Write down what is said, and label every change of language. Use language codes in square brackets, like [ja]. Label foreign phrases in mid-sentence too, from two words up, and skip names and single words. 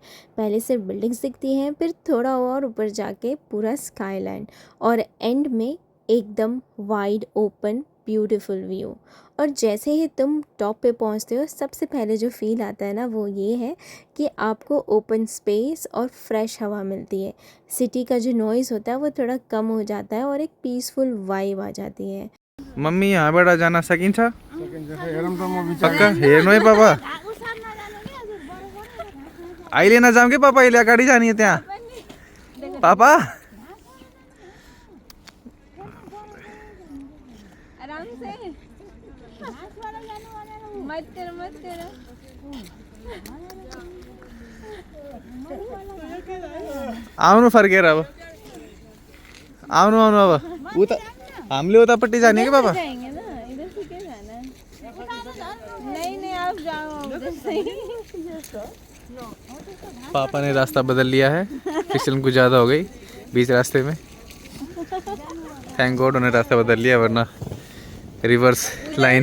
[hi] पहले सिर्फ बिल्डिंग्स दिखती हैं, फिर थोड़ा और ऊपर जाके पूरा स्काईलैंड, और एंड में एकदम [en] wide open beautiful view. [hi] और जैसे ही तुम टॉप पे पहुंचते हो, सबसे पहले जो फील आता है ना, वो ये है कि आपको [en] open space [hi] और फ्रेश हवा मिलती है। सिटी का जो नॉइज़ होता है वो थोड़ा कम हो जाता है और एक [en] peaceful vibe [hi] आ जाती है। [ne] मम्मी यहाँबाट जान सकिन्छ पक्का हेर्नु है पापा अहिले नजाऊँ कि पापा अहिले अगाडि जाने त्यहाँ पापा [hi] आराम से मत करो मत करो। [ne] आउनु फर्केर अब आउनु आउनु अब उता हामीले उतापट्टि जाने कि पापा [hi] जाएंगे ना, इधर से क्या जाना है? नहीं नहीं आप जाओ उधर से ही। पापा ने रास्ता बदल लिया है, फिसलन कुछ ज़्यादा हो गई बीच रास्ते में। [en] thank god [hi] उन्होंने रास्ता बदल लिया, वरना [en] reverse line.